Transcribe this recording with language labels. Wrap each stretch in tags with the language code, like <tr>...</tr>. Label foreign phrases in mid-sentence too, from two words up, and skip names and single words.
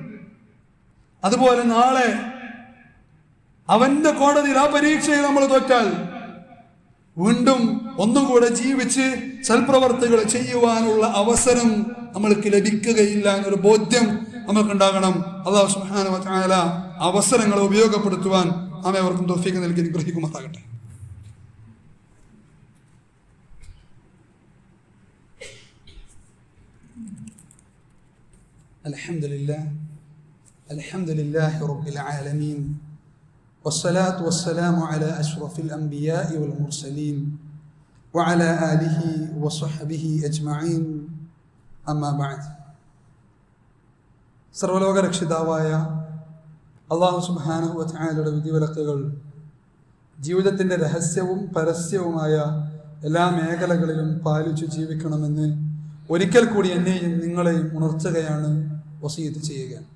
<ml>അതുപോലെ നാളെ അവന്റെ കോടതിയിൽ ആ പരീക്ഷയിൽ നമ്മൾ തോറ്റാൽ വീണ്ടും ഒന്നുകൂടെ ജീവിച്ച് സൽപ്രവർത്തികൾ ചെയ്യുവാനുള്ള അവസരം നമ്മൾക്ക് ലഭിക്കുകയില്ല എന്നൊരു ബോധ്യം നമുക്കുണ്ടാകണം.</ml> <ar>الله سبحانه وتعالى</ar> <ml>അവസരങ്ങളെ ഉപയോഗപ്പെടുത്തുവാൻ നാം അവർക്കും തൗഫീഖ് നൽകി അനുഗ്രഹിക്കുമാറാകട്ടെ.</ml> <ar>الحمد لله رب العالمين والصلاة والسلام على أشرف الأنبياء والمرسلين وعلى آله وصحبه أجمعين أما بعد.</ar> <ml>സർവ്വലോക രക്ഷിതാവായ</ml> <ar>الله سبحانه</ar> <ml>വ തആലയുടെ വിധിവിലക്കുകൾ ജീവിതത്തിൻ്റെ രഹസ്യവും പരസ്യവുമായ എല്ലാ മേഖലകളിലും പാലിച്ചു ജീവിക്കണമെന്ന് ഒരിക്കൽ കൂടി എന്നെയും നിങ്ങളെയും ഉണർത്തുകയാണ്, വസീയത്ത് ചെയ്യുക.</ml>